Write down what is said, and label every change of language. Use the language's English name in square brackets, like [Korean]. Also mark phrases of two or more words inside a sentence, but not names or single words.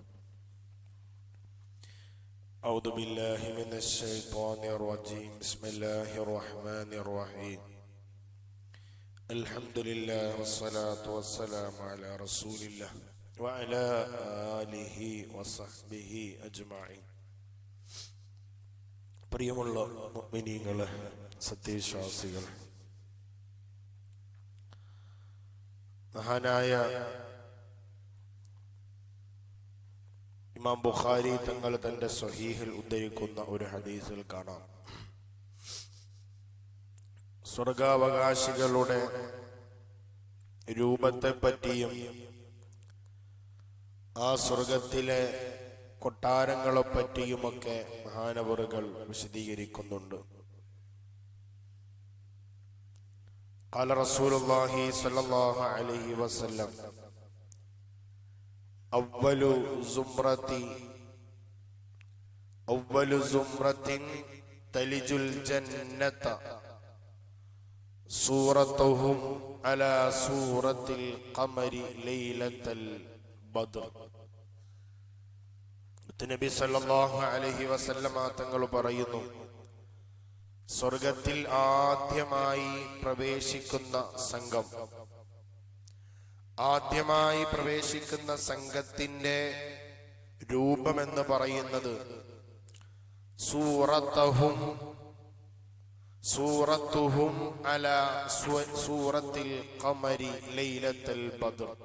[Arabic] أعوذ بالله من الشيطان الرجيم. بسم الله الرحمن الرحيم. الحمد لله والصلاة والسلام على رسول الله وعلى آله وصحبه أجمعين. [Malayalam] പ്രിയമുള്ള മുഅ്മിനീങ്ങളെ, സത്യവിശ്വാസികൾ, മഹാനായ ഇമാം ബുഖാരി തങ്ങൾ തന്റെ സ്വഹീഹിൽ ഉദ്ധരിക്കുന്ന ഒരു ഹദീസിൽ കാണാം, സ്വർഗാവകാശികളുടെ രൂപത്തെപ്പറ്റിയും ആ സ്വർഗത്തിലെ കൊട്ടാരങ്ങളെപ്പറ്റിയുമൊക്കെ മഹാനവറുകൾ വിശദീകരിക്കുന്നുണ്ട്. [Arabic] قال رسول الله صلى الله عليه وسلم أول زمرة تلج الجنة صورتهم على صورة القمر ليلة البدر. [Malayalam] നബി [Arabic] صلى الله عليه وسلم [Malayalam] തങ്ങൾ പറയുന്നു, സ്വർഗത്തിൽ ആദ്യമായി പ്രവേശിക്കുന്ന സംഘത്തിന്റെ രൂപമെന്ന് പറയുന്നത് [Arabic] صورتهم على صورة القمر ليلة البدر.